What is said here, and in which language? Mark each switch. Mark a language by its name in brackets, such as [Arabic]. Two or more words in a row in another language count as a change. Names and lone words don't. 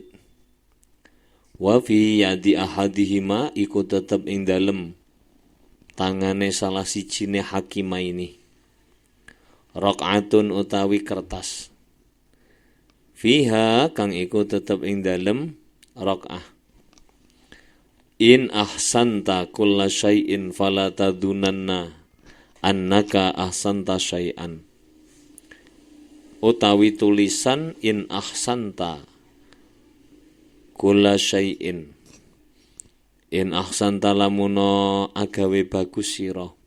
[Arabic] وفي يد أحدهما [Javanese] iku tetep ing dalem tangane salah sijine [Arabic] الحكمين رقعة [Javanese] utawi kertas. Fiha kang iku tetep ing dalem rakaah. [Arabic] إن أحسنت كل شيء فلا تظنن أنك أحسنت شيئا. [Javanese] Utawi tulisan [Arabic] إن أحسنت كل شيء. إن أحسنت [Javanese] lamuno agawe bagus sira.